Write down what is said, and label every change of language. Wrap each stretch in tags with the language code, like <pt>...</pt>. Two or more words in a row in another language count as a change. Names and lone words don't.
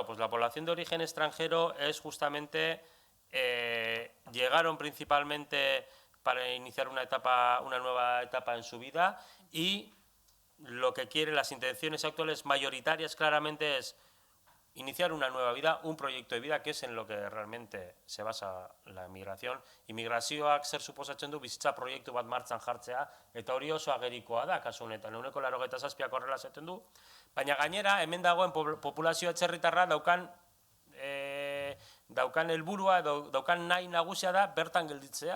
<es>Pues la población de origen extranjero es justamente, llegaron principalmente para iniciar una nueva etapa en su vida, y lo que quiere, las intenciones actuales mayoritarias claramente es iniciar una nueva vida, un proyecto de vida, que es en lo que realmente se basa la migración.</es> <eu>Migrazioak zer suposatzen du, bizitza proiektu bat martxan jartzea, eta hori oso agerikoa da kasu honetan, 87 horrela esaten du, baina gainera hemen dagoen populazio atzerritarra daukan helburua, daukan nahi nagusia da bertan gelditzea.</eu>